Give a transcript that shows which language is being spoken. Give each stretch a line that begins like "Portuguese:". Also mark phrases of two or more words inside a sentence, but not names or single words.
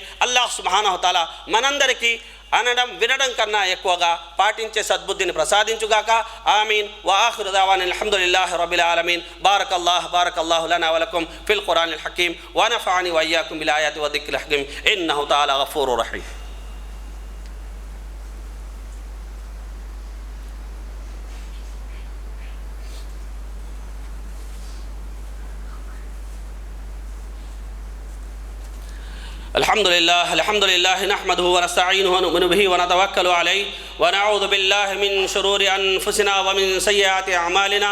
Telugu: అల్లాహ్
Arabic: سبحانه و تعالى
Telugu: మనందరికీ అనడం వినడం కన్నా ఎక్కువగా పాటించే సద్బుద్ధిని ప్రసాదించుగాక. ఆమీన్.
Arabic: و آخر دعوانا الحمد لله رب العالمين. بارك الله لنا و لكم في القرآن الحكيم و نفعني و إياكم ب الآيات و الذكر الحكيم إنه تعالى غفور رحيم. الحمد لله نحمده ونستعينه ونؤمن به ونتوكل عليه ونعوذ بالله من شرور أنفسنا ومن سيئات أعمالنا.